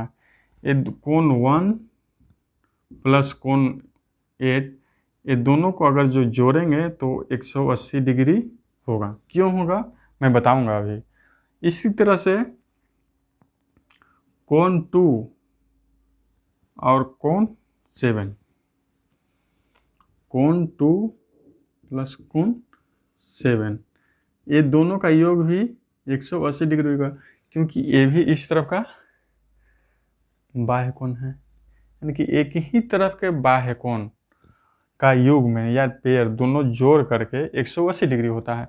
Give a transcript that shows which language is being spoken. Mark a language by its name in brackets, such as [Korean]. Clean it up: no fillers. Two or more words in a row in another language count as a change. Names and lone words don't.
[Hindi] ये कोण 1 प्लस कोण 8 ये दोनों को अगर जो जोड़ेंगे तो 180 डिग्री होगा। क्यों होगा मैं बताऊंगा अभी। इसी तरह से कोण 2 और कोण 7, कोण 2 प्लस कोण 7 ये दोनों का योग भी 180 डिग्री होगा, क्योंकि ये भी इस तरफ का बाह्य कोण है। यानी कि एक ही तरफ के बाह्य कोण का योग में या पेयर दोनों जोड़ करके 180 डिग्री होता है।